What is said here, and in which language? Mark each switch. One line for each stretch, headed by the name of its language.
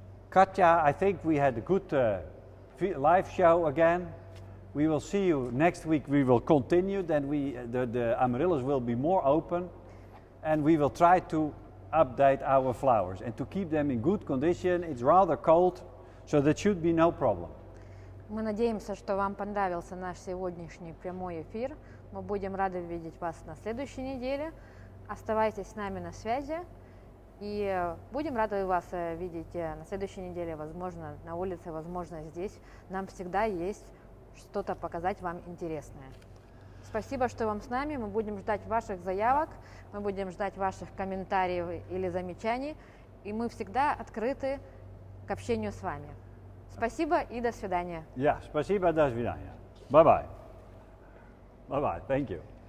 English: Katja, I think we had a good live show again. We will see you next week. We will continue. Then the amaryllis will be more open, and we will try to update our flowers and to keep them in good condition. It's rather cold, so that should be no problem.
Russian: Мы надеемся, что вам понравился наш сегодняшний прямой эфир. Мы будем рады видеть вас на следующей неделе. Оставайтесь с нами на связи. И будем рады вас видеть на следующей неделе, возможно, на улице, возможно, здесь. Нам всегда есть что-то показать вам интересное. Спасибо, что вам с нами. Мы будем ждать ваших заявок, мы будем ждать ваших комментариев или замечаний. И мы всегда открыты к общению с вами. Спасибо и до свидания.
English: Ja,
Russian: спасибо, до свидания.
English: Bye-bye. Bye-bye, thank you.